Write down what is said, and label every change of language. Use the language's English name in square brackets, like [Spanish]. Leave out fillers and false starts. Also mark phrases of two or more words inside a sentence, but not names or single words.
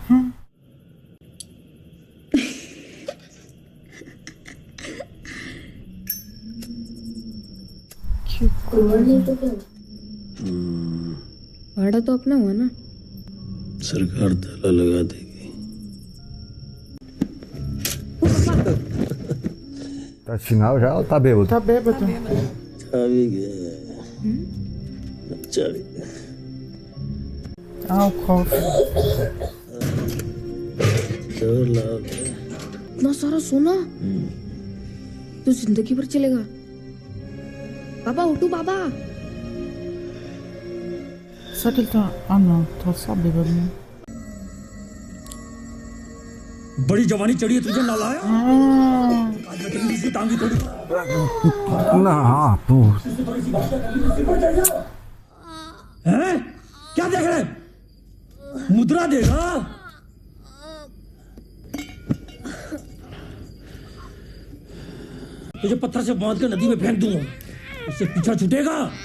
[Hindi] भाड़ा तो अपना हुआ ना। सरकार ताला लगा देगी। [Portuguese] Tá final já ou tá bêbado? Tá bêbado. [Hindi] चाबी गया। चाबी। [Portuguese] Ah, o cofre. [Hindi] चोर लाओ। इतना सारा सोना तो जिंदगी भर चलेगा। बाबा उठो बाबा। [Portuguese] Será que ele tá... Ah, não. Tá só bêbado, né? [Hindi] बड़ी जवानी चढ़ी है तुझे ना लाया? [Portuguese] Não, pô. [Hindi] हैं? क्या देख रहे? मुद्रा देगा? तुझे पत्थर से बांध कर नदी में फेंक दूंगा, उससे पीछा छूटेगा।